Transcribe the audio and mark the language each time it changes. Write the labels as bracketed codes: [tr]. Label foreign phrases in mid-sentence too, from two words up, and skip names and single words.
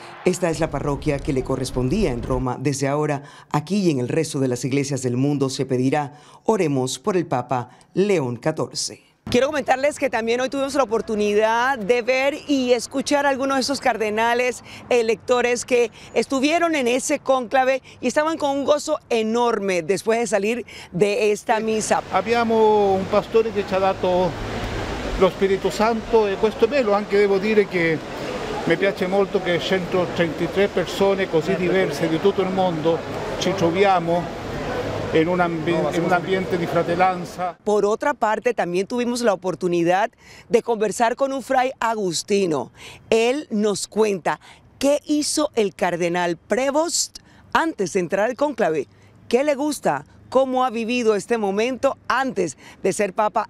[es] Esta es la parroquia que le correspondía en Roma. Desde ahora, aquí y en el resto de las iglesias del mundo se pedirá, oremos por el Papa León XIV. Quiero comentarles que también hoy tuvimos la oportunidad de ver y escuchar a algunos de esos cardenales electores que estuvieron en ese cónclave y estaban con un gozo enorme después de salir de esta misa. [it] Abbiamo un pastore che ci ha dato lo Spirito Santo e questo è bello, anche devo dire che mi piace molto che 133 persone così diverse di tutto il mondo ci troviamo [es] en un ambiente de [it] fratelanza. [es] Por otra parte, también tuvimos la oportunidad de conversar con un fray agustino. Él nos cuenta qué hizo el cardenal Prevost antes de entrar al cónclave, qué le gusta, cómo ha vivido este momento antes de ser papa.